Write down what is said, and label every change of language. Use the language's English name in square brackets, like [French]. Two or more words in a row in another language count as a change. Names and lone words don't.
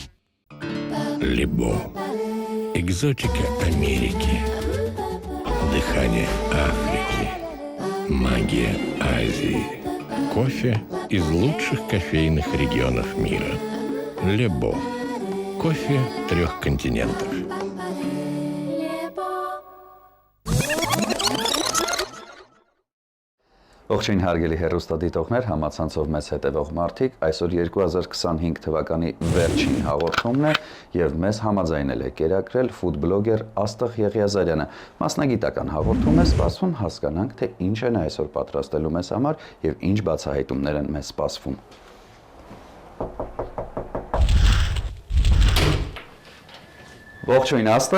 [Russian] Лебо. Экзотика Америки. Дыхание Африки. Магия Азии. Кофе из лучших кофейных регионов мира. Лебо. Кофе 3 континентов. [Armenian] Ողջույն հարգելի հեռուստադիտողներ, համացանցով մեզ հետևող մարդիկ, այսօր 2025 թվականի վերջին հաղորդումն է եւ մեզ համաձայնել է կերակրել ֆուդբլոգեր Աստղ Եղիազարյանը։ Մասնագիտական հաղորդում է, սպասվում հասկանանք, թե ինչ են այսօր պատրաստելու մեզ համար եւ ինչ բացահայտումներ են մեզ սպասվում։ Ողջույն Աստղ։